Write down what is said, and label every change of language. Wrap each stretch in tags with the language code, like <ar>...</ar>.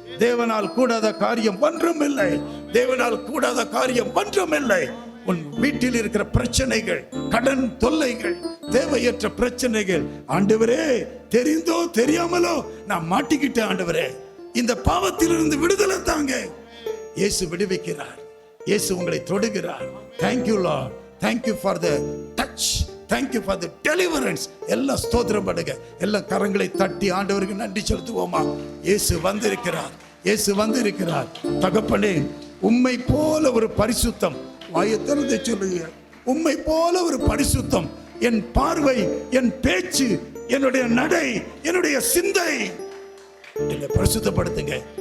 <ta>தேவனால் கூடாத காரியம் ஒன்றும் இல்லை, தேவனால் கூடாத காரியம் ஒன்றும் இல்லை. உன் வீட்டில் இருக்கிற பிரச்சனைகள், கடன் தொல்லைகள், தேவையற்ற பிரச்சனைகள், ஆண்டவரே, தெரிந்தோ தெரியாமலோ நான் மாட்டிக்கிட்டேன் ஆண்டவரே, இந்த பாவத்திலிருந்து விடுதலை தாங்க. இயேசு விடுவிக்கிறார், இயேசு உங்களை தொடுகிறார்.</ta> <en>Thank you Lord, thank you for the touch, thank you for the deliverance.</en> <ta>எல்லா ஸ்தோத்திரம் பண்ணுங்க, எல்லா கரங்களை தட்டி ஆண்டவருக்கு நன்றி செலுத்துவோமா? இயேசு வந்திருக்கிறார், இயேசு வந்திருக்கிறார். தகப்பனே, உம்மை போல ஒரு பரிசுத்தம், வாயை திறந்து சொல்லுங்க, உம்மை போல ஒரு பரிசுத்தம். என் பார்வை, என் பேச்சு, என்னுடைய நடை, என்னுடைய சிந்தை, என்னை பரிசுத்தப்படுத்துங்க.</ta>